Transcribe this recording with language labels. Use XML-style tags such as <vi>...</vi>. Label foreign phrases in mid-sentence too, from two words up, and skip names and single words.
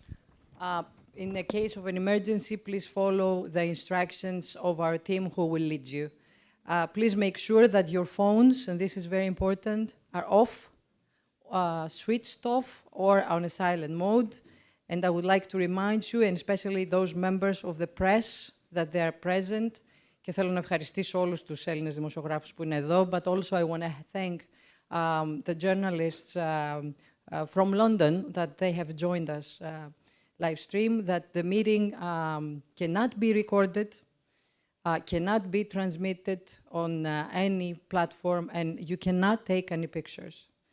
<en>In the case of an emergency, please follow the instructions of our team who will lead you. Please make sure that your phones, and this is very important, are off, switched off, or on a silent mode. And I would like to remind you, and especially those members of the press, that they are present.</en> <el>Και θέλω να ευχαριστήσω όλους τους Έλληνες δημοσιογράφους που είναι εδώ,</el> <en>but also I want to thank the journalists from London that they have joined us live stream, that the meeting cannot be recorded, cannot be transmitted on any platform, and you cannot take any pictures.</en>